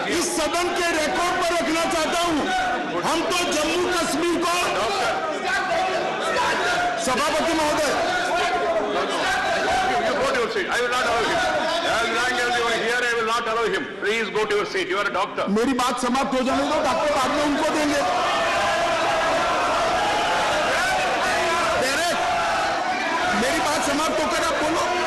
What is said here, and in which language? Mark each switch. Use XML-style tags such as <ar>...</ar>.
<hi>सदन के रिकॉर्ड पर रखना चाहता हूं, हम तो जम्मू कश्मीर को सभापति महोदय</hi> <en>You go to your seat. I will not allow him. As long as you are here, I will not allow him. Please go to your seat. You are a doctor.</en> <hi>मेरी बात समाप्त हो जाने दो, डॉक्टर बाद में उनको देंगे। मेरी बात समाप्त होकर आप बोलो।</hi>